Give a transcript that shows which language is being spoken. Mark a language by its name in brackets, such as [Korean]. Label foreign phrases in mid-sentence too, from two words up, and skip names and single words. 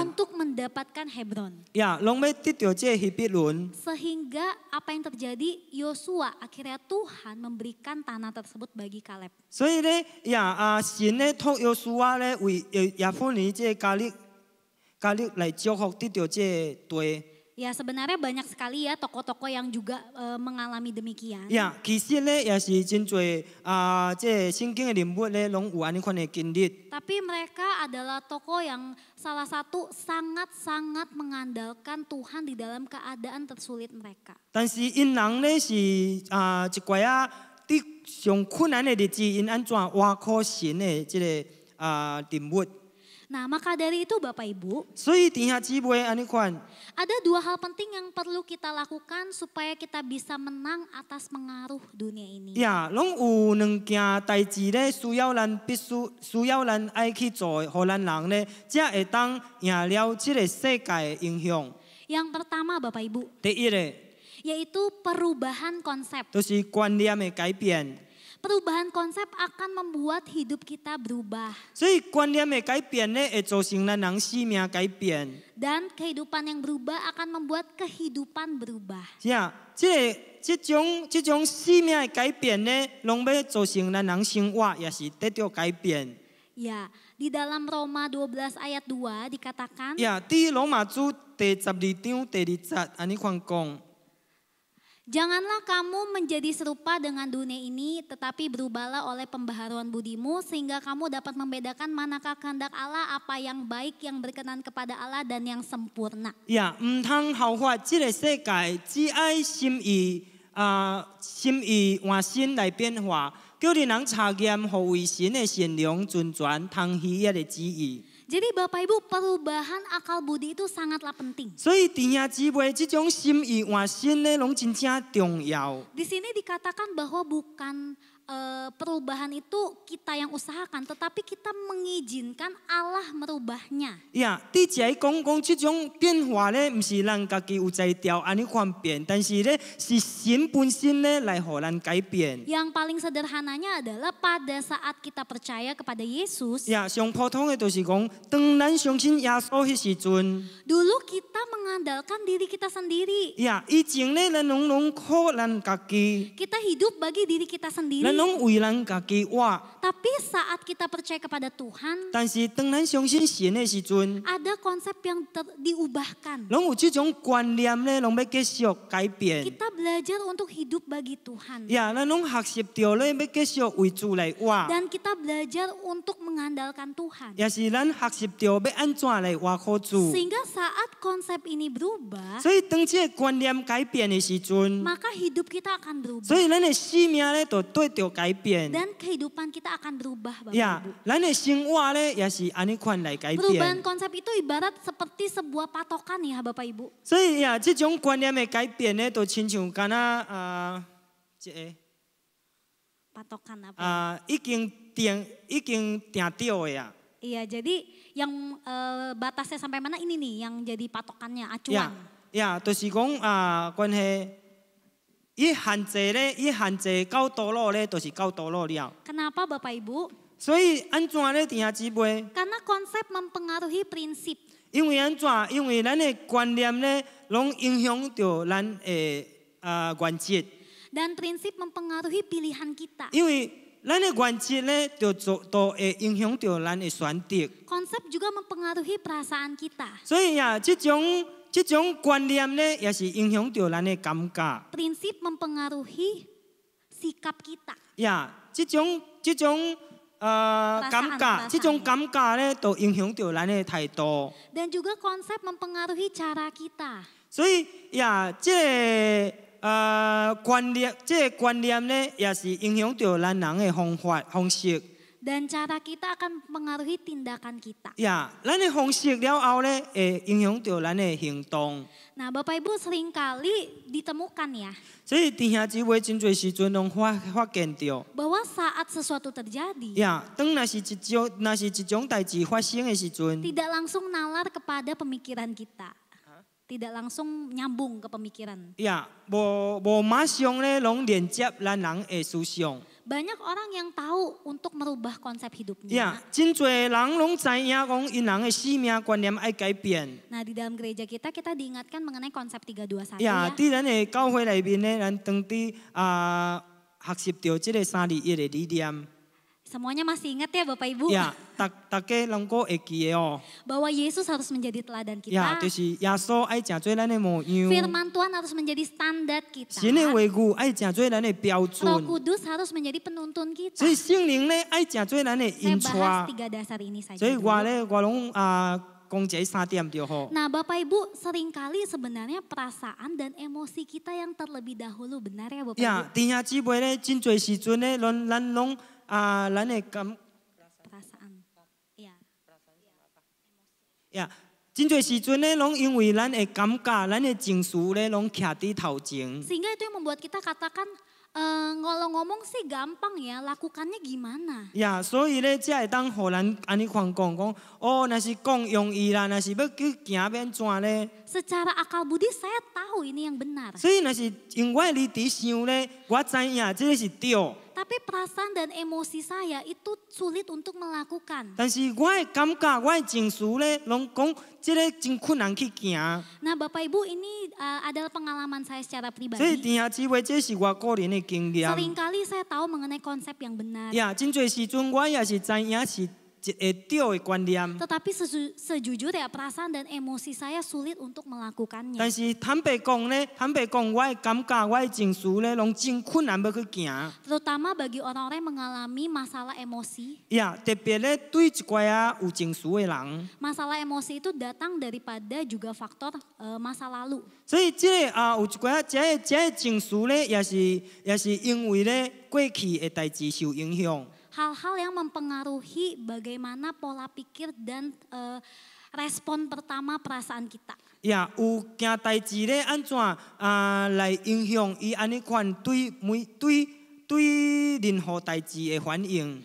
[Indonesian] Untuk mendapatkan Hebron. [Min Nan Chinese] 攏要得到即個希伯倫。 [Indonesian] Sehingga apa yang terjadi, Yosua akhirnya Tuhan memberikan tanah tersebut bagi Kaleb. [Min Nan Chinese] 所以咧，神咧託約書亞咧為耶夫尼即個加勒來祝福得到即個地。 [Indonesian] Ya sebenarnya banyak sekali ya tokoh-tokoh yang juga mengalami demikian. [Min Nan Chinese] 其實咧也是真多即個聖經嘅人物咧，攏有安尼款嘅經歷。 [Indonesian] Tapi mereka adalah tokoh yang salah satu sangat-sangat mengandalkan Tuhan di dalam keadaan tersulit mereka. [Min Nan Chinese] 但是因人咧是一寡伫上困难的日子，因安怎挖苦神的这个人物。 [Indonesian] Nah, maka dari itu Bapak Ibu, [Min Nan Chinese] 所以弟兄姊妹安尼款， [Indonesian] ada dua hal penting yang perlu kita lakukan supaya kita bisa menang atas pengaruh dunia ini. [Min Nan Chinese] 呀，拢有两件代志咧，需要咱爱去做的，互咱人咧，才会当赢了这个世界的影响。 [Indonesian] Yang pertama Bapak Ibu, [Min Nan Chinese] 第一个 [Indonesian] yaitu perubahan konsep. [Min Nan Chinese] 就是观念的改变。 [Indonesian] Perubahan konsep akan membuat hidup kita berubah. [Min Nan Chinese] 所以观念的改变咧，会造成咱人生命改变。 [Indonesian] Dan kehidupan yang berubah akan membuat kehidupan berubah. [Min Nan Chinese] 是啊，这种生命的改变咧，拢要造成咱人生活也是得到改变。 [Indonesian] Ya, di dalam Roma 12 ayat 2 dikatakan, [Min Nan Chinese] 呀，伫罗马书第12章第2节安尼款讲。 [Indonesian] Janganlah kamu menjadi serupa dengan dunia ini, tetapi berubahlah oleh pembaharuan budimu, sehingga kamu dapat membedakan manakah kehendak Allah, apa yang baik, yang berkenan kepada Allah, dan yang sempurna. [Min Nan Chinese] 呀，唔通效法这个世界，只爱心意换心来变化，叫你人查验何为神的善良、尊全、通喜悦的旨意。 [Indonesian] Jadi Bapak Ibu, perubahan akal budi itu sangatlah penting. [Min Nan Chinese] 所以弟兄姊妹，这种心意换心呢，拢真正重要。 [Indonesian] Di sini dikatakan bahwa bukan perubahan itu kita yang usahakan, tetapi kita mengizinkan Allah merubahnya. [Min Nan Chinese] 呀，伫这讲这种变化呢，唔是咱家己有才调安尼款变，但是呢，是神本身呢来互咱改变。 [Indonesian] Yang paling sederhananya adalah pada saat kita percaya kepada Yesus, [Min Nan Chinese] 呀，上普通的就是讲，当咱相信耶稣迄时阵， [Indonesian] dulu kita mengandalkan diri kita sendiri. [Min Nan Chinese] 呀，以前呢，咱拢靠咱家己， [Indonesian] Kita hidup bagi diri kita [Min Nan Chinese] 咱 [Indonesian] sendiri. [Min Nan Chinese] 拢为咱家己活。 [Indonesian] Tapi saat kita percaya kepada Tuhan, [Min Nan Chinese] 但是当咱相信神的时阵， [Indonesian] ada konsep yang diubahkan. [Min Nan Chinese] 拢有这种观念呢，拢要继续改变。 [Indonesian] Kita belajar untuk hidup bagi Tuhan. [Min Nan Chinese] 呀，咱拢学习到咧，要继续为主来活。 [Indonesian] Dan kita belajar untuk mengandalkan Tuhan. [Min Nan Chinese] 也是咱学习到要安怎来活靠主。 [Indonesian] Sehingga saat konsep ini berubah, [Min Nan Chinese] 所以当这个观念改变的时阵， [Indonesian] maka hidup kita akan berubah. [Min Nan Chinese] 所以咱的生命咧就对着改变。 [Indonesian] Dan kehidupan kita akan berubah, Bapak 呀 Ibu. [Min Nan Chinese] 咱的生活咧也是安尼款来改 [Indonesian] Perubahan [Min Nan Chinese] 变。 [Indonesian] konsep itu ibarat seperti sebuah patokan ya Bapak Ibu. [Min Nan Chinese] 所以呀，这种观念的改变咧，就亲像敢若这个 [Indonesian] Patokan apa? [Min Nan Chinese] 已经定掉的呀。 [Indonesian] Iya, jadi yang batasnya sampai mana ini nih yang jadi patokannya, 呀 acuan. [Min Nan Chinese] 呀，就是讲关系。 伊限制到多路咧，就是到多路了。 [Indonesian] Kenapa Bapak Ibu? [Min Nan Chinese] 所以安怎咧，弟兄姊妹？ [Indonesian] Karena konsep mempengaruhi prinsip. [Min Nan Chinese] 因为安怎？因为咱的观念咧，拢影响到咱的原则。 [Indonesian] Dan prinsip mempengaruhi pilihan kita. [Min Nan Chinese] 因为咱的原则咧，都会影响到咱的选择。 [Indonesian] Konsep juga mempengaruhi perasaan kita. [Min Nan Chinese] 所以呀，这种观念咧，也是影响到咱的感觉。 [Indonesian] Prinsip mempengaruhi sikap kita. [Min Nan Chinese] 呀，这种感觉，这种感觉咧，都影响到咱的态度。 [Indonesian] Dan juga konsep mempengaruhi cara kita. [Min Nan Chinese] 所以呀，这观念咧，也是影响到咱人的方式。 [Indonesian] Dan cara kita akan mempengaruhi tindakan kita. [Min Nan Chinese] 呀，咱的方式了后咧，会影响到咱的行动。 [Indonesian] Nah, Bapak Ibu seringkali ditemukan ya, [Min Nan Chinese] 所以弟兄姊妹真侪时阵拢发现到， [Indonesian] bahwa saat sesuatu terjadi, [Min Nan Chinese] 呀，当若是一种代志发生的时阵， [Indonesian] tidak langsung nalar kepada pemikiran kita. Tidak langsung nyambung ke pemikiran. [Min Nan Chinese] 呀，无马上咧，拢连接咱人的思想。 [Indonesian] Banyak orang yang tahu untuk merubah konsep hidupnya. [Min Nan Chinese] 呀，真侪人拢知影讲，因人的生命观念爱改变。 [Indonesian] Nah, di dalam gereja kita diingatkan mengenai konsep 321 呀， ya. [Min Nan Chinese] 伫咱的教会内面咧，咱当伫学习到即个321的理念。 [Indonesian] Semuanya masih ingat ya Bapak Ibu? [Min Nan Chinese] 呀，大家拢个会记的哦。 [Indonesian] Bahwa Yesus harus menjadi teladan 呀， kita. [Min Nan Chinese] 就是耶稣爱成做咱的模样。 [Indonesian] Firman Tuhan harus menjadi standar kita. [Min Nan Chinese] 神的话语爱成做咱的标 [Indonesian] Roh [Min Nan Chinese] 准。 [Indonesian] Kudus harus menjadi penuntun kita. [Min Nan Chinese] 所以圣灵咧爱成做咱的 [Indonesian] Saya [Min Nan Chinese] 引 [Indonesian] bahas [Min Nan Chinese] 带。 [Indonesian] 3 dasar ini saja. [Min Nan Chinese] 所以 [Indonesian] dulu. [Min Nan Chinese] 我拢讲一3点就好。 [Indonesian] Nah Bapak Ibu seringkali sebenarnya perasaan dan emosi kita yang terlebih dahulu, benar ya Bapak 呀， Ibu? [Min Nan Chinese] 弟兄姊妹咧，真侪时阵咧，咱拢咱会感 [Indonesian] Perasaan, ya. [Min Nan Chinese] 呀，真侪时阵咧，拢因为咱会感觉，咱的情绪咧，拢徛伫头前。 [Indonesian] Sehingga itu yang membuat kita katakan, kalau ngomong sih gampang ya, lakukannya gimana? [Min Nan Chinese] 呀，所以咧，才会当互咱安尼看讲，哦，若是讲容易啦，若是要去行免怎咧？ [Indonesian] Secara akal budi saya tahu ini yang benar. [Min Nan Chinese] 所以若是因我离伫想咧，我知影这个是对， [Indonesian] Tapi perasaan dan emosi saya itu sulit untuk melakukan. [Min Nan Chinese] 但是我的感觉，我的情绪咧，拢讲这个真困难去行。 [Indonesian] Nah Bapak Ibu ini adalah pengalaman saya secara [Min Nan Chinese] 所以 [Indonesian] pribadi. [Min Nan Chinese] 弟兄姊妹，这是我个人的经验。 [Indonesian] Seringkali saya tahu mengenai konsep yang benar. [Min Nan Chinese] 呀，真侪时阵我也是知影是一个对的观念， [Indonesian] Tetapi sejujurnya perasaan dan emosi saya sulit untuk melakukannya. [Min Nan Chinese] 但是坦白讲咧，我的感觉，我的情绪咧，拢真困难要去行。 [Indonesian] Terutama bagi orang-orang yang mengalami masalah emosi. [Min Nan Chinese] 呀，特别咧对一寡有情绪的人， [Indonesian] Masalah emosi itu datang daripada juga faktor masa lalu. [Min Nan Chinese] 所以这个有一寡这个情绪咧，也是因为咧过去的代志受影响。 [Indonesian] Hal-hal yang mempengaruhi bagaimana pola pikir dan respon pertama perasaan kita. [Min Nan Chinese] 呀，有件代志咧安怎来影响伊安尼款对任何代志的反应。